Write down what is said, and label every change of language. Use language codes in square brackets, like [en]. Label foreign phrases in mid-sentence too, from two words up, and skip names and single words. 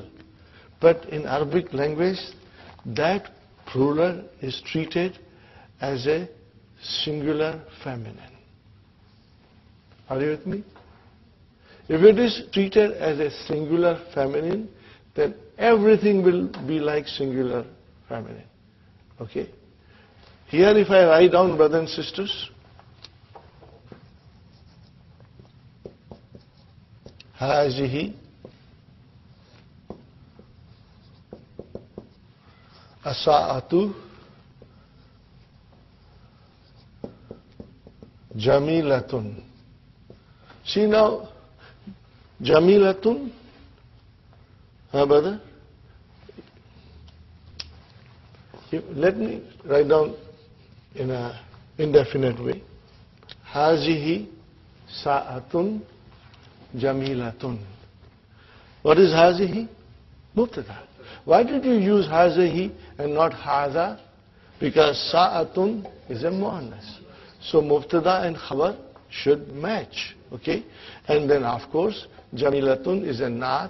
[en] But in Arabic language, that plural is treated as a singular feminine. Are you with me? If it is treated as a singular feminine, then everything will be like singular feminine. Okay? Here if I write down, brothers and sisters, [ar] هذه الساعة جميلة. [en] See now, jamilatun, brother? Let me write down in an indefinite way. [ar] هذه ساعة جميلة. [en] What is hazihi? Mubtada. Why did you use hazihi and not hadha? Because sa'atun is a muannas. So mubtada and khabar should match. Okay? And then of course, jamilatun is a naat.